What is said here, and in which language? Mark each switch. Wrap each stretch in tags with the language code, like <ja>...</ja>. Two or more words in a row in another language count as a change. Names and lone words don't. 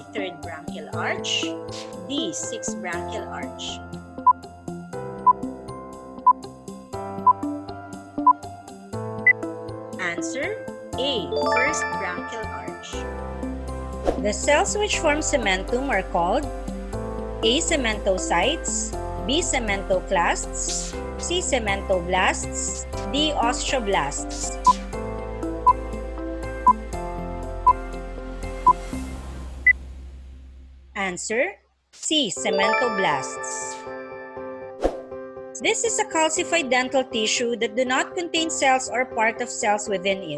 <en>Third branchial arch, D. Sixth branchial arch. Answer A. First branchial arch. The cells which form cementum are called A. Cementocytes, B. Cementoclasts, C. Cementoblasts, D. Osteoblasts. Answer C. Cementoblasts. This is a calcified dental tissue that do not contain cells or part of cells within it.</en>